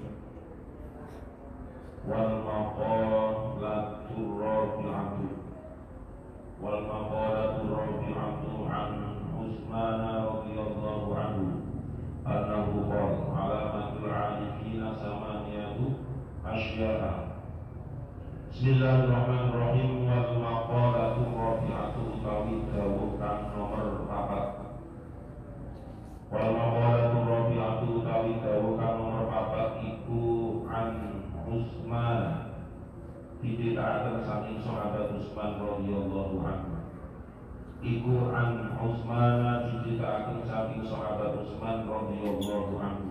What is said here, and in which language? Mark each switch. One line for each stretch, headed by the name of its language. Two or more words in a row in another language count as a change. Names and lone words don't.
Arabic: والمقالة الرابعة عن عثمان رضي الله عنه أنه قال علامة العارفين ثمانية أشياء. بسم الله الرحمن الرحيم. والمقالة الرابعة
Javanese: utawi dawuh kang nomor 4.
Arabic: والمقالة الرابعة
Javanese: utawi dawuh kang nomor 4 iku an Utsman didhekaken saking sahabat Utsman
Arabic: رضي الله عنه.
Javanese: Iku an Utsman didhekaken saking sahabat Utsman
Arabic: رضي الله عنه.